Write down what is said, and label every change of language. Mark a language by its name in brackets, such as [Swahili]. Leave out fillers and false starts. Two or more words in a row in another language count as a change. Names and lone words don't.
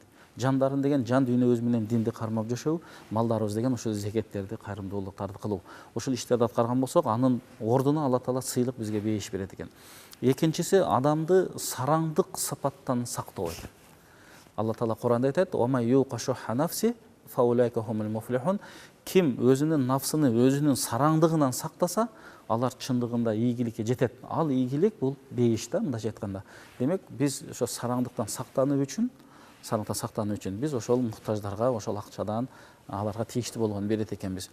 [Kyrgyz] Жандарын деген жан дүйнөбүз менен динди кармап жашоо, малдарыбыз деген ошол зекеттерди, кайрымдуулуктарды кылуу. Ошол иштерди аткарган болсок, анын ордуна Алла Таала сыйлык бизге бейиш берет экен. Экинчиси адамды сараңдык сапаттан сактоо экен. Алла Таала Куранда айтат, [Arabic] "ومن يوق شح نفسه فأولئك هم المفلحون". [Kyrgyz] Ким өзүнүн нафсыны, өзүнүн сараңдыгынан сактаса, алар чындыгында ийгиликке жетет. Ал ийгилик бул бейиш да, мындайча айтканда. Демек, биз ошо сараңдыктан сактануу үчүн биз ошол муктаждарга, ошол акчадан аларга тийиштүү болгон берет экенбиз.